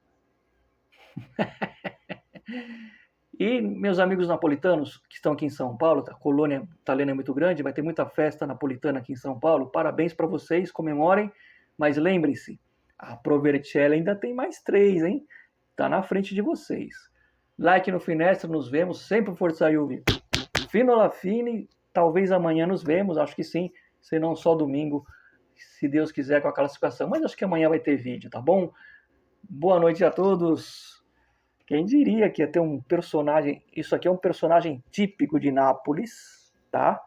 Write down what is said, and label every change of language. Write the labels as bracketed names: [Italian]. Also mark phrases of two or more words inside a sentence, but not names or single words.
[Portuguese] E meus amigos napolitanos que estão aqui em São Paulo, a colônia italiana é muito grande, vai ter muita festa napolitana aqui em São Paulo, parabéns para vocês, comemorem, mas lembrem-se, a Provercelli ainda tem mais 3, hein? Tá na frente de vocês. Like no Finestra, nos vemos, [Italian] sempre Forza Juve. Fino alla fine, [Portuguese] talvez amanhã nos vemos, acho que sim, se não só domingo, se Deus quiser, com a classificação. Mas acho que amanhã vai ter vídeo, tá bom? Boa noite a todos. Quem diria que ia ter um personagem... Isso aqui é um personagem típico de Nápoles, tá?